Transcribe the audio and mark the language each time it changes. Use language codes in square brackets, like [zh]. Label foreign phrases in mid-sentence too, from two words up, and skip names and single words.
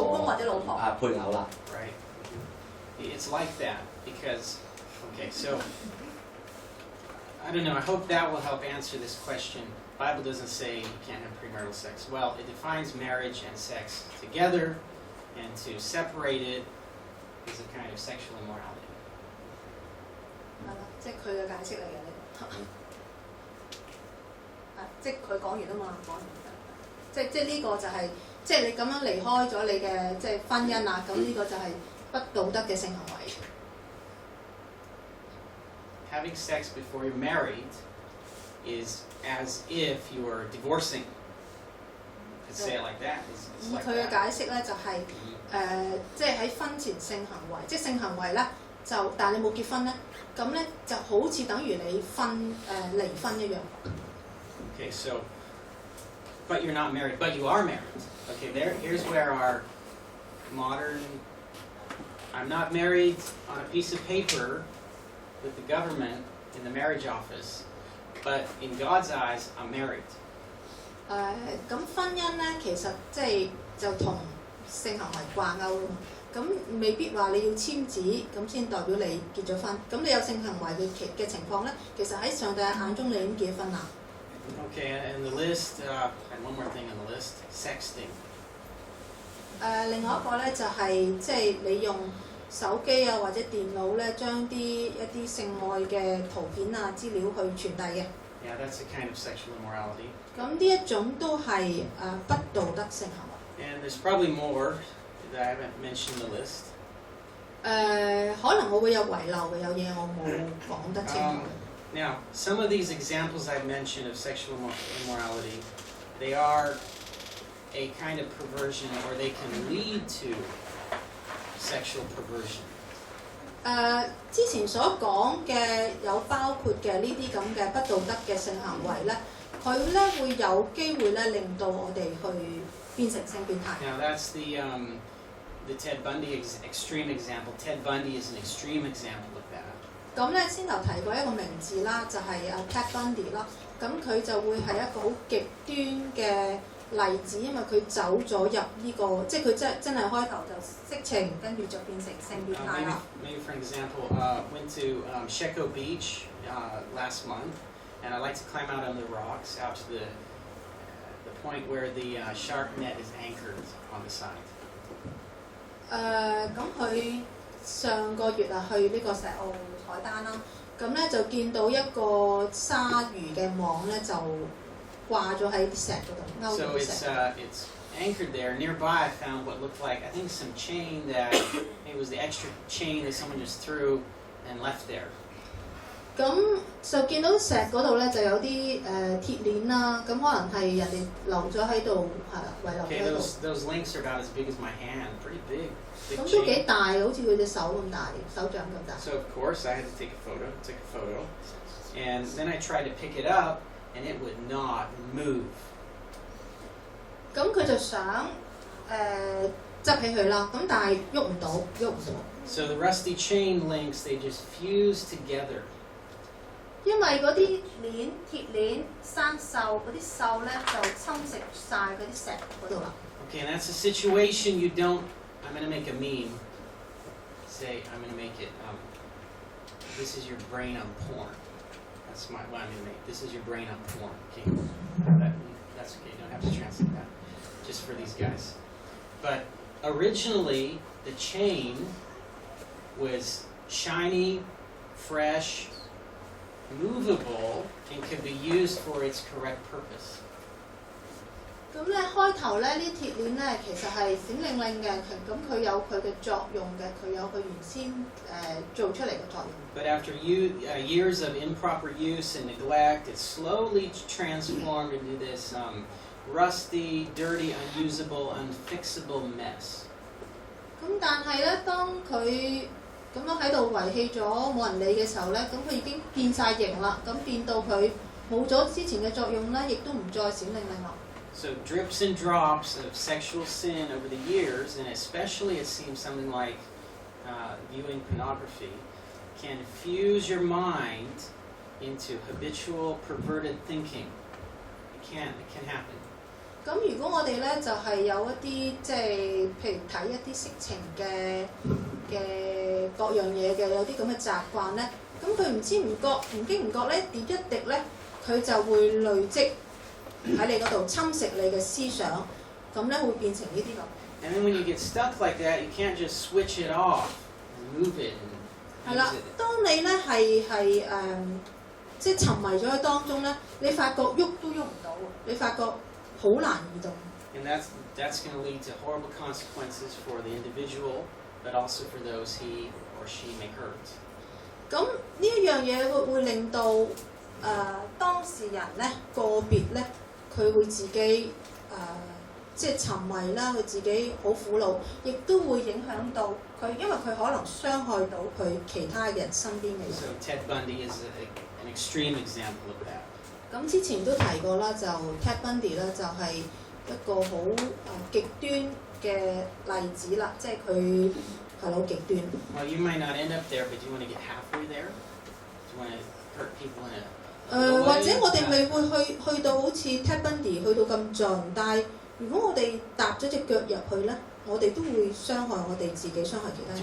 [yue] 老公或者老婆配偶啦。 [en] Right. It's like that because, okay, so I don't know. I hope that will help answer this question. The Bible doesn't say you can't have premarital sex. Well, it defines marriage and sex together, and to separate it is a kind of sexual immorality. [yue] 係啦，即係佢嘅解釋嚟嘅呢個。即係佢講完啊嘛，講完即係呢個就係即係你咁樣離開咗你嘅即係婚姻啦，咁呢個就係不道德嘅性行為。 [en] Having sex before you're married is as if you are divorcing. To say it like that is [yue] 以 [en] like [yue] 佢嘅 [en] that. [yue] 解釋咧就係即係喺婚前性行為，即係性行為咧就，但係你冇結婚咧，咁咧就好似等於你離婚一樣。 [en] Okay, so, but you're not married, but you are married. Okay, here's where our modern, I'm not married on a piece of paper with the government in the marriage office, but in God's eyes, I'm married. [yue] 咁婚姻咧其實即係就同性行為掛鈎咯，咁未必話你要簽紙咁先代表你結咗婚，咁你有性行為嘅情況咧，其實喺上帝眼中你已經結咗婚啦。 [en] Okay, and the list, and one more thing on the list, sexting. [yue] 另外一個咧就係即係你用手機啊或者電腦咧將一啲性愛嘅圖片啊資料去傳遞嘅。 [en] Yeah, that's a kind of sexual immorality. [yue] 咁呢一種都係不道德性行為。 [en] And there's probably more that I haven't mentioned in the list. [yue] 可能我會有遺漏嘅，有嘢我冇講得清楚。 [en] Now, some of these examples I've mentioned of sexual immorality, they are a kind of perversion, or they can lead to sexual perversion. [yue] 之前所講嘅有包括嘅呢啲咁嘅不道德嘅性行為咧，佢咧會有機會咧令到我哋去變成性變態。 [en] Now that's the Ted Bundy extreme example. Ted Bundy is an extreme example of that. [yue] 咁咧先頭提過一個名字啦，就係Ted Bundy 啦。咁佢就會係一個好極端嘅例子，因為佢走咗入呢個，即係佢真係開頭就色情，跟住就變成性變態啦。 [en] Maybe for example, went to Sheko Beach last month, and I like to climb out on the rocks out to the point where the shark net is anchored on the side. [yue] 咁佢上個月去呢個石澳海灘啦，咁咧就見到一個鯊魚嘅網咧就掛咗喺石嗰度，勾住石。 [en] So it's anchored there. Nearby, I found what looked like, I think, some chain that it was the extra chain that someone just threw and left there. [yue] 咁就見到石嗰度咧就有啲鐵鏈啦，咁可能係人哋留咗喺度，遺留咗 [en] Okay, [yue] 喺度。 [en] those links are about as big as my hand, pretty big. [yue] 咁都幾大，好似佢隻手咁大，手掌咁大。 [en] So of course I had to take a photo, and then I tried to pick it up, and it would not move. [yue] 咁佢就想執起佢啦，咁但係喐唔到。 [en] So the rusty chain links, they just fuse together. [yue] 因為嗰啲鐵鏈、生鏽嗰啲鏽咧就侵蝕晒嗰啲石嗰度啦。 [en] Okay, and that's a situation you don't. I'm going to make a meme. Say, I'm going to make it. This is your brain on porn. That's what I'm going to make. This is your brain on porn. Okay, that's okay. You don't have to translate that. Just for these guys. But originally, the chain was shiny, fresh, movable, and could be used for its correct purpose. [yue] 咁咧開頭咧呢鐵鏈咧其實係閃靈靈嘅，咁佢有佢嘅作用嘅，佢有佢原先做出嚟嘅作用。 [en] But after years of improper use and neglect, it slowly transformed into this rusty, dirty, unusable, unfixable mess. [yue] 咁但係咧，當佢咁樣喺度遺棄咗冇人理嘅時候咧，咁佢已經變晒形啦，咁變到佢冇咗之前嘅作用咧，亦都唔再閃靈靈啦。 [en] So drips and drops of sexual sin over the years, and especially it seems something like viewing pornography, can fuse your mind into habitual, perverted thinking. It can happen. [yue] 咁如果我哋咧就係有一啲即係譬如睇一啲色情嘅各樣嘢嘅有啲咁嘅習慣咧，咁佢唔知唔覺唔經唔覺咧點一滴咧，佢就會累積喺你嗰度侵蝕你嘅思想，咁咧會變成呢啲咁。 [en] And then when you get stuck like that, you can't just switch it off and move it and [yue] 係啦，當你咧係即係沉迷咗喺當中咧，你發覺喐都喐唔到，你發覺好難移動。 [en] And that's going to lead to horrible consequences for the individual, but also for those he or she may hurt. [yue] 咁呢一樣嘢會令到當事人咧個別咧，佢會自己即係沉迷啦，佢自己好苦惱，亦都會影響到佢，因為佢可能傷害到佢其他人身邊嘅人。 [en] So Ted Bundy is an extreme example of that. [yue] 咁之前都提過啦，就 Ted Bundy 咧就係一個好極端嘅例子啦，即係佢係好極端。 [en] Well, you might not end up there, but you want to get halfway there. You want to hurt people in a [yue] 或者我哋未會去到好似 Ted Bundy 去到咁盡，但係如果我哋踏咗隻腳入去咧，我哋都會傷害我哋自己，傷害其他人。